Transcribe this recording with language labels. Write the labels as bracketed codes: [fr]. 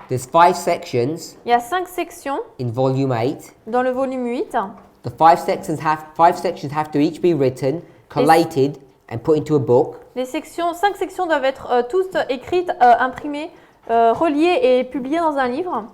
[en] There's 5 sections [fr] Il y a 5 sections [en] in volume 8. [fr] dans le volume 8. [en] The 5 sections have to each be written, collated, and put into a book. [fr] Les 5 sections doivent être toutes écrites, imprimées, reliées et publiées dans un livre.